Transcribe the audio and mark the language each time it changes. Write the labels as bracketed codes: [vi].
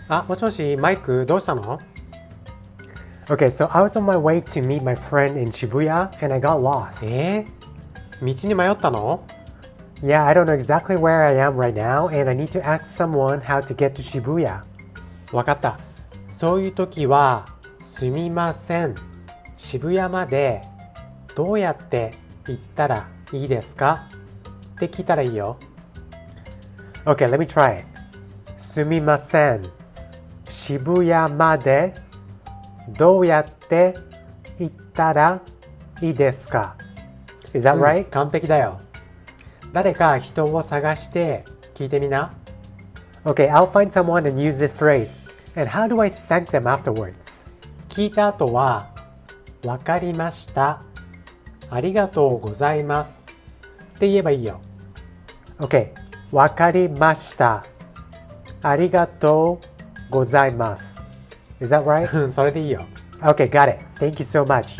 [ja] もしもし、マイクどうしたの？ [en] Okay, so I was on my way to meet my friend in Shibuya and I got lost. [ja] 道に迷ったの？ [en] Yeah, I don't know exactly where I am right now and I need to ask someone how to get to Shibuya. [ja] わかった。そういう時は、すみません。渋谷までどうやって行ったらいいですか？って聞いたらいいよ。 [en] Okay, let me try it. [ja] すみません。渋谷までどうやって行ったらいいですか？ [en] Is that right? [ja] 完璧だよ。誰か人を探して聞いてみな。 [en] Okay, I'll find someone and use this phrase. And how do I thank them afterwards? [ja] 聞いた後は、わかりました。ありがとうございます。って言えばいいよ。 Okay, わかりました。ありがとうございます。 [en] Is that right? [ja] それでいいよ。 [en] Okay, got it. Thank you so much.